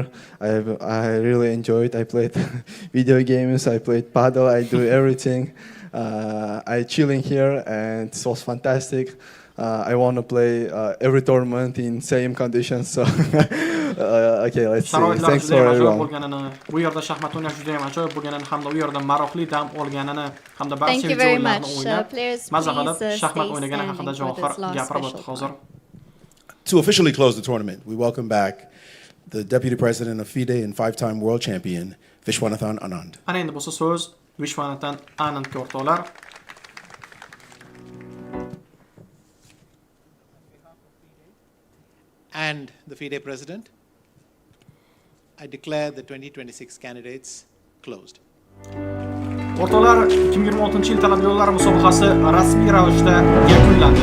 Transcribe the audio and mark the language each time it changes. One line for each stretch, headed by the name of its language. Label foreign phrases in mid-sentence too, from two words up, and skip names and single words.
English: I really enjoyed. I played video games. I played paddle. I do everything. I chilling here, and it was fantastic. I want to play every tournament in same conditions. So. Okay, let's see. Thanks for everyone.
Uzbek: Bu yerda shaxmat o'ynash juda ham ajoyib bo'lganini hamda u yerda maroqli dam olganini hamda barcha
English: Thank you very
Uzbek: videolarni
English: much.
Uzbek: o'ynab
English: Players,
Uzbek: maza qilib
English: please,
Uzbek: shaxmat
English: stay
Uzbek: o'ynagani
English: standing
Uzbek: haqida
English: for
Uzbek: Javohir
English: this last
Uzbek: gapirib
English: special
Uzbek: o'tdi hozir.
English: To officially close the tournament, we welcome back the Deputy President of FIDE and 5-time world champion, Vishwanathan Anand.
Uzbek: Ana endi bo'lsa so'z Vishwanathan Anandga o'rtoqlar.
English: And the FIDE President, I declare the 2026 candidates closed.
Uzbek: O'rtoqlar, 2026 yil talabgorlar musobaqasi rasmiy ravishda yakunlandi.